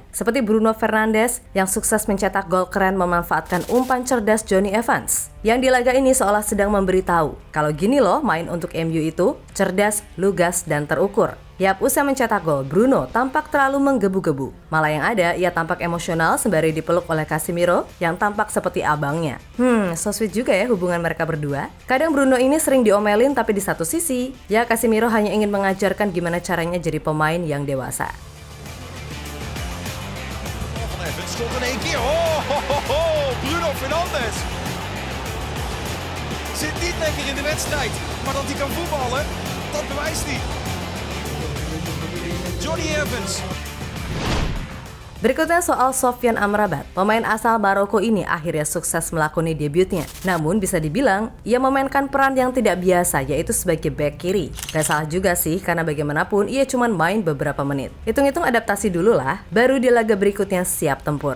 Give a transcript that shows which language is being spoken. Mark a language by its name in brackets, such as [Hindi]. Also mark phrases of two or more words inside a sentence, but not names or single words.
[Indonesian] Seperti Bruno Fernandes yang sukses mencetak gol keren memanfaatkan umpan cerdas Jonny Evans. Yang di laga ini seolah sedang memberitahu, kalau gini loh main untuk MU itu, cerdas, lugas, dan terukur. Yap, usai mencetak gol, Bruno tampak terlalu menggebu-gebu. Malah yang ada, ia tampak emosional sembari dipeluk oleh Casemiro yang tampak seperti abangnya. [English] So sweet [Indonesian] juga ya hubungan mereka berdua. Kadang Bruno ini sering diomelin, tapi di satu sisi, ya Casemiro hanya ingin mengajarkan gimana caranya jadi pemain yang dewasa. [Dutch] Bruno Fernandes zit niet lekker in de wedstrijd, maar dat hij kan voetballen, dat bewijst hij. Jonny Evans. [Indonesian] Berikutnya soal Sofyan Amrabat. Pemain asal Maroko ini akhirnya sukses melakoni debutnya. Namun bisa dibilang, ia memainkan peran yang tidak biasa, yaitu sebagai bek kiri. Gak salah juga sih, karena bagaimanapun ia cuma main beberapa menit. Hitung-hitung adaptasi dulu lah, baru di laga berikutnya siap tempur.